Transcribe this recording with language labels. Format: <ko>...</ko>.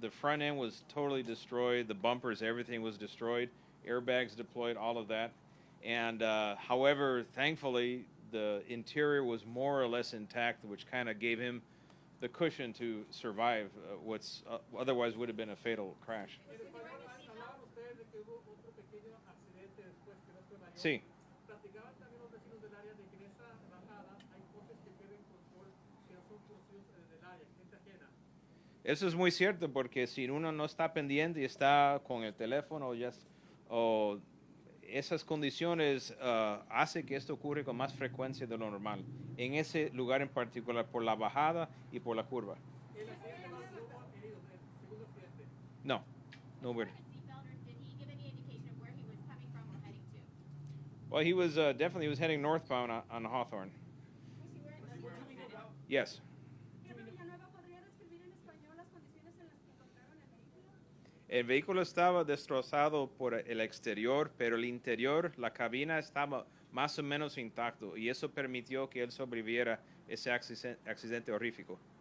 <en>The front end was totally destroyed. The bumpers, everything was destroyed. Airbags deployed, all of that. And however, thankfully, the interior was more or less intact, which kind of gave him the cushion to survive what's otherwise would have been a fatal crash.</en> <es>Hablaban ustedes de que hubo otro pequeño accidente después que no fue mayor. Sí. Platicaban también los vecinos del área de que en esa bajada hay coches que pierden control, que no son conocidos del área, gente ajena. Eso es muy cierto, porque si uno no está pendiente y está con el teléfono o esas condiciones hace que esto ocurra con más frecuencia de lo normal, en ese lugar en particular, por la bajada y por la curva. El accidente no hubo heridos, el segundo accidente. No, no hubo.</es> <en>Seatbelt, or did he give any indication of where he was coming from or heading to? Well, he was definitely was heading northbound on Hawthorne. Yes.</en> <es>Jefe Villanueva, ¿podría describir en español las condiciones en las que encontraron el vehículo? El vehículo estaba destrozado por el exterior, pero el interior, la cabina estaba más o menos intacto y eso permitió que él sobreviviera ese accidente horrífico.</es>